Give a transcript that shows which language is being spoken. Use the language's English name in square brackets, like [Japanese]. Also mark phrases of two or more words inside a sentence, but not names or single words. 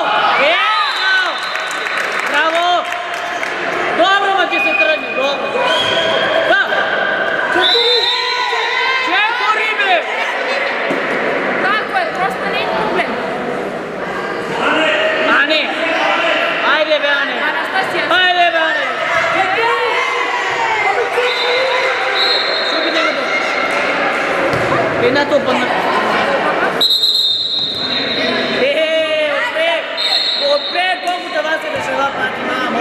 [Bulgarian] Фал! Браво! Добро, ма ти се тръгне. Добро. Да! Четири, бе! [Serbian] Tako je, prosto ne je problem. [Bulgarian] Ане! Айде, бе, Ане! Анастасия. Айде, бе, Ане! Едната опънна. Отпред колко това се решава пати, мама.